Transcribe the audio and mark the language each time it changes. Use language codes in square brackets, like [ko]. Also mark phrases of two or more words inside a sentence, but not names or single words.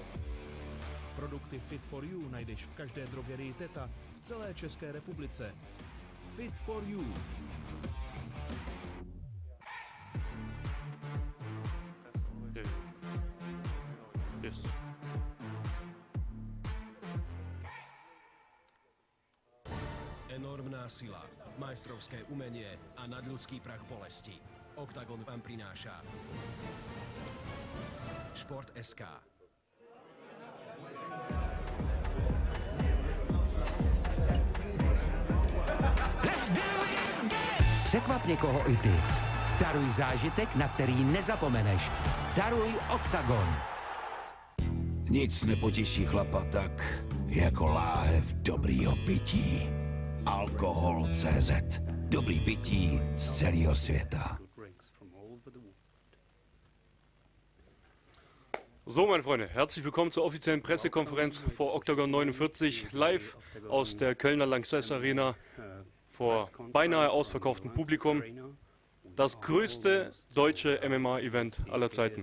[cs] Produkty Fit for You najdeš v každé drogerii Teta v celé České republice. Fit for You. Yes. [sk] Enormná sila, majstrovské umenie a nadľudský prach bolesti. Oktagon vám prináša Šport.sk. [cs] Překvap někoho i ty. Daruj zážitek, na který nezapomeneš. Daruj Oktagon. Nic nepotěší chlapa tak, jako láhev dobrýho pití. Alkohol.cz. Dobrý pití z celého světa. [de] So, meine Freunde, herzlich willkommen zur offiziellen Pressekonferenz vor Oktagon 49, live aus der Kölner Lanxess Arena vor beinahe ausverkauftem Publikum. Das größte deutsche MMA-Event aller Zeiten.